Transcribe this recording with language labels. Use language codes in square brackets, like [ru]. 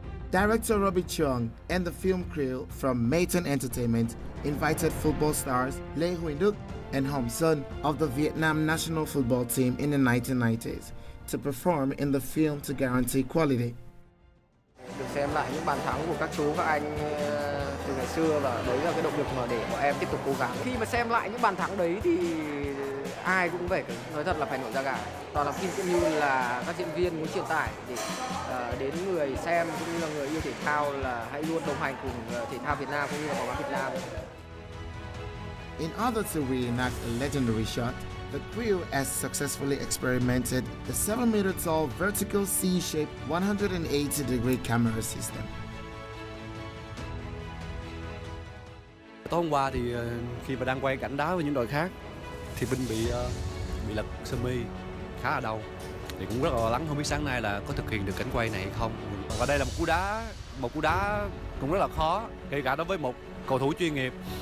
[en] Director Robbie Chung and the film crew from Metan Entertainment invited football stars Lê Huỳnh Đức and Hồng Sơn of the Vietnam national football team in the 1990s to perform in the film to guarantee quality. [vi] Được xem lại những bàn thắng của các chú các anh từ ngày xưa, và đấy là cái động lực mà để bọn em tiếp tục cố gắng. Khi mà xem lại những bàn thắng đấy thì ai cũng phải nói thật là phải nổi da gà. Toàn là phim cũng như là các diễn viên muốn truyền tải để đến người xem cũng như là người yêu thể thao là hãy luôn đồng hành cùng thể thao Việt Nam cũng như là bóng đá Việt Nam. [en] In order to reenact a legendary shot, the crew has successfully experimented the 7-meter-tall vertical C-shaped 180-degree camera system. [vi] Tối hôm qua thì khi mà đang quay cảnh đá với những đội khác thì Vinh bị lật sơ mi khá là đau, thì cũng rất là lo lắng không biết sáng nay là có thực hiện được cảnh quay này hay không. Và đây là một cú đá cũng rất là khó, kể cả đối với một cầu thủ chuyên nghiệp.